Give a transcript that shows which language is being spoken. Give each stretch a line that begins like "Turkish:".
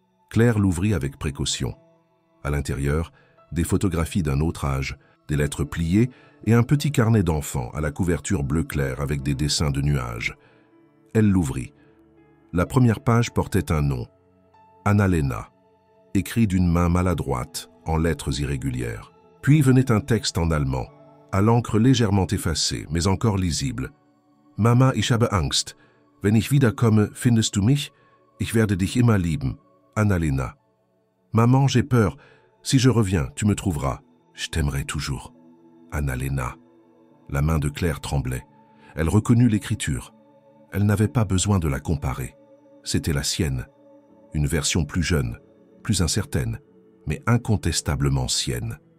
French: Claire l'ouvrit avec précaution. À l'intérieur, des photographies d'un autre âge, des lettres pliées et un petit carnet d'enfant à la couverture bleu clair avec des dessins de nuages. Elle l'ouvrit. La première page portait un nom, Anna-Lena, écrit d'une main maladroite, en lettres irrégulières. Puis venait un texte en allemand, à l'encre légèrement effacée, mais encore lisible.
German: « Mama, ich habe Angst. Wenn ich wiederkomme, findest du mich? Ich werde dich immer lieben.
French: Anna-Lena. »« Maman, j'ai peur. Si je reviens, tu me trouveras. Je t'aimerai toujours. Anna-Lena. » La main de Claire tremblait. Elle reconnut l'écriture. Elle n'avait pas besoin de la comparer. C'était la sienne. Une version plus jeune, plus incertaine, mais incontestablement sienne.